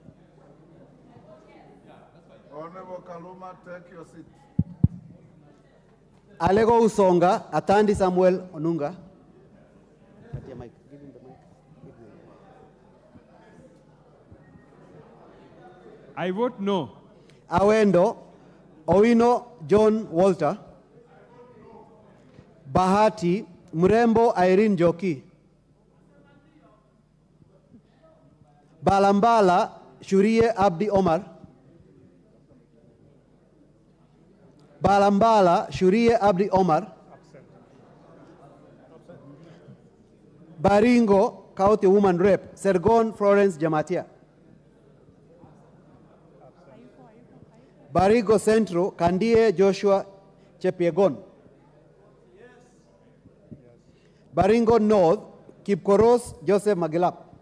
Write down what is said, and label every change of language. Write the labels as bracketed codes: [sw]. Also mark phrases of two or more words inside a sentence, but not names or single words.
[en] Honorable Kaluma, take your seat. Alego Usonga, Atandi Samuel Onunga. Give him the mic. I vote no. Awendo, Owino John Walter. Bahati, Mrembo Irene Joki. Balambala, Shurie Abdi Omar. Balambala, Shurie Abdi Omar. Baringo, County Woman Rep, Sergon Florence Jamatia. Barigo Centro, Kandie Joshua Chepiegon. Baringo North, Kipkoros Joseph Magilap.